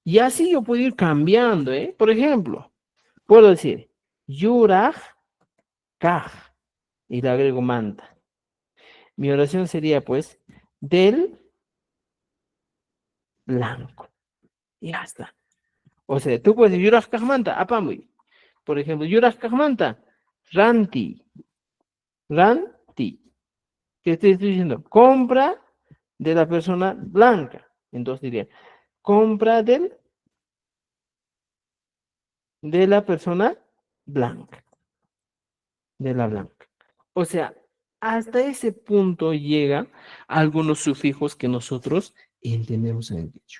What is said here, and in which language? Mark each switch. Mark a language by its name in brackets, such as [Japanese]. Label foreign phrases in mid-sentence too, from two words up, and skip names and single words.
[Spanish] Y así yo puedo ir cambiando, ¿eh? Por ejemplo, puedo decir, [Quechua] yuraj kaj, [Spanish] y le agrego manta. Mi oración sería, pues, del blanco. Y ya está. O sea, tú puedes decir, [Quechua] yuraj kaj manta, apamuy. [Spanish] Por ejemplo, [Quechua] yuraj kaj manta, ranti. Ranti. [Spanish] ¿Qué estoy diciendo? Compra de la persona blanca. Entonces diría, compra de la persona blanca. De la blanca. O sea, hasta ese punto llegan algunos sufijos que nosotros entendemos en el dicho.